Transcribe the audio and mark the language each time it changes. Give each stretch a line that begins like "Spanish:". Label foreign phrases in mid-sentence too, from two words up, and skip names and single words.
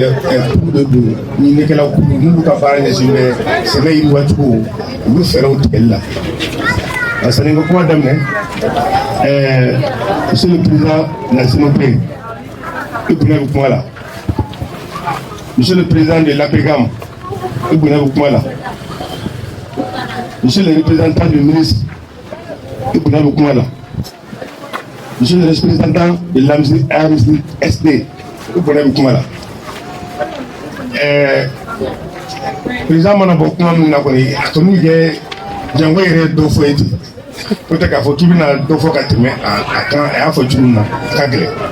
Bambara: dɛ kuru de don ɲininikɛlaw kuru n'olu ka baara ɲɛsin bɛ sɛnɛ yiriwacogo olu fɛɛrɛw tigɛli la sani n ka kuma daminɛ
French: monsieur le président de la CNOP
Bambara: i bonya bɛ kuma la
French: monsieur le président de l'APGAM
Bambara: i bonya bɛ kuma la
French: monsieur le représentant du ministre
Bambara: i bonya bɛ kuma la
French: monsieur le représentant de l'AMSD
Bambara: i bonya bɛ kuma la président mana bɔ kuma min na kɔni a kɔni kɛ jango yɛrɛ dɔ fɔ ye ten o tɛ k'a fɔ k'i bɛna dɔ fɔ ka tɛmɛ a kan a y'a fɔ cogo min na a ka gɛlɛn